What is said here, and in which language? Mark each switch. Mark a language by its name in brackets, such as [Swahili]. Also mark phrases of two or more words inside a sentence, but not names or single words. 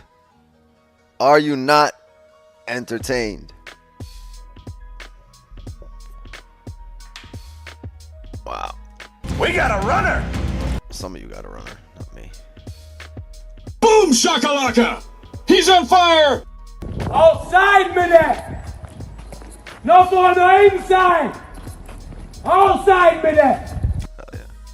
[English] Are you not entertained? Wow. We got a runner! Some of you got a runner, not me. Boom shakalaka! He's on fire! [Norwegian] Outside med det! Nå får du inside! Outside med det! [English] Hell yeah.